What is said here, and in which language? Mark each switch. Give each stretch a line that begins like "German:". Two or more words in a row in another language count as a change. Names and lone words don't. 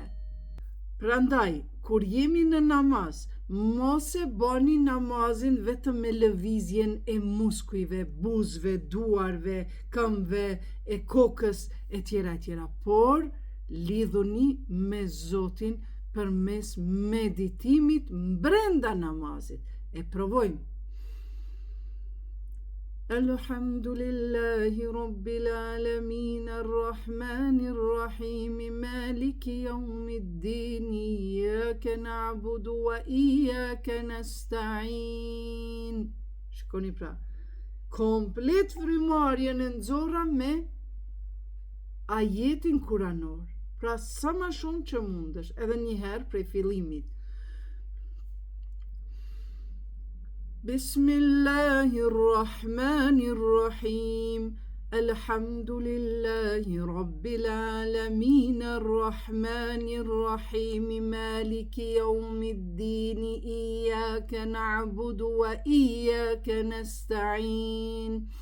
Albanian: Prandaj, kur jemi në namaz, mos e bani namazin vetëm me lëvizjen e muskujve, buzëve, duarve, këmbëve, e kokës, etj., por lidhuni me Zotin përmes meditimit brenda namazit. E provojmë.
Arabic: الحمد لله رب العالمين الرحمن الرحيم مالك يوم الدين إياك نعبد وإياك نستعين.
Albanian: Shikoni pra, komplet frymarrjen e nxorra me ajetin kuranor. Pra sa më shumë që mundesh, edhe një herë prej fillimit.
Arabic: بسم الله الرحمن الرحيم. الحمد لله رب العالمين الرحمن الرحيم مالك يوم الدين إياك نعبد وإياك نستعين.